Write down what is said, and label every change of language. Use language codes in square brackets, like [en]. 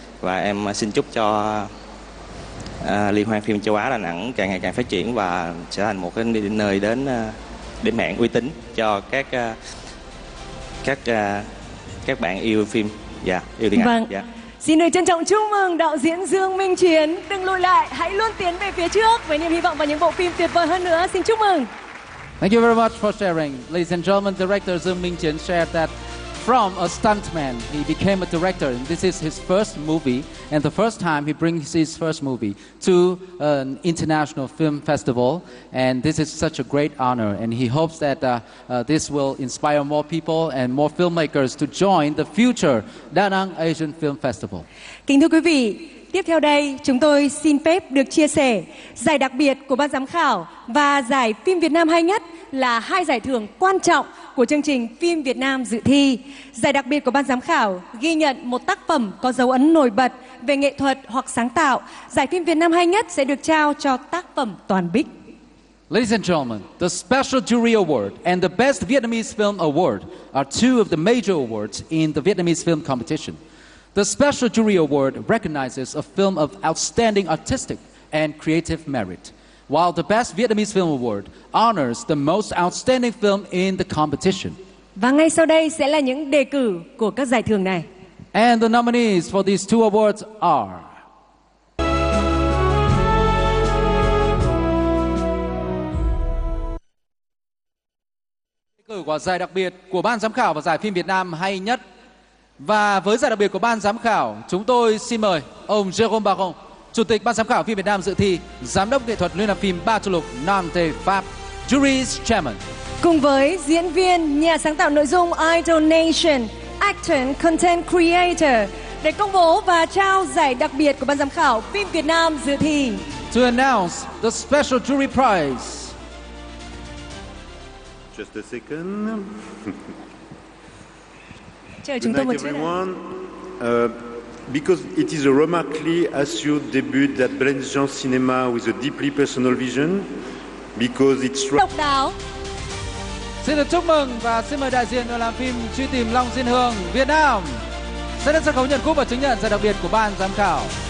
[vi] Và em xin chúc cho Liên hoan phim châu Á Đà Nẵng càng ngày càng phát triển và trở thành một cái nơi đến điểm hẹn uy tín cho các bạn yêu phim và yêu điện ảnh. Vâng. Dạ. Xin được trân trọng chúc mừng đạo diễn Dương Minh Chiến. Đừng lùi lại, hãy luôn tiến về phía trước với niềm hy vọng và những bộ phim tuyệt vời hơn nữa. Xin chúc mừng. [en] Thank you very much for sharing. Ladies and gentlemen, director Dương Minh Chiến shared that from a stuntman, he became a director. And this is his first movie and the first time he brings his first movie to an international film festival. And this is such a great honor. And he hopes that this will inspire more people and more filmmakers to join the future Da Nang Asian Film Festival. [vi] Kính thưa quý vị, tiếp theo đây chúng tôi xin phép được chia sẻ giải đặc biệt của ban giám khảo và giải phim Việt Nam hay nhất, là hai giải thưởng quan trọng của chương trình phim Việt Nam dự thi. Giải đặc biệt của ban giám khảo ghi nhận một tác phẩm có dấu ấn nổi bật về nghệ thuật hoặc sáng tạo. Giải phim Việt Nam hay nhất sẽ được trao cho tác phẩm toàn bích. [en] Ladies and gentlemen, the Special Jury Award and the Best Vietnamese Film Award are two of the major awards in the Vietnamese film competition. The Special Jury Award recognizes a film of outstanding artistic and creative merit, while the Best Vietnamese Film Award honors the most outstanding film in the competition. [vi] Và ngay sau đây sẽ là những đề cử của các giải thưởng này. [en] And the nominees for these two awards are [vi] đề cử của giải đặc biệt của ban giám khảo và giải phim Việt Nam hay nhất. Và với giải đặc biệt của ban giám khảo, chúng tôi xin mời ông Jérôme Baron, Chủ tịch Ban giám khảo phim Việt Nam dự thi, Giám đốc nghệ thuật Liên hoan phim Ba Châu Lục Nam Tây Pháp, [en] Jury's Chairman. [vi] Cùng với diễn viên, nhà sáng tạo nội dung Idol Nation, [en] Actor and Content Creator, [vi] để công bố và trao giải đặc biệt của Ban giám khảo phim Việt Nam dự thi. [en] To announce the special jury prize. Just a second. [vi] Chờ chúng tôi một chút nào. [en] Because it is a remarkably assured debut that blends genre cinema with a deeply personal vision, because it's [vi] độc đáo. Xin được chúc mừng và xin mời đại diện đoàn làm phim Truy Tìm Long Diên Hương Việt Nam sẽ được sân khấu nhận cúp và chứng nhận giải đặc biệt của ban giám khảo.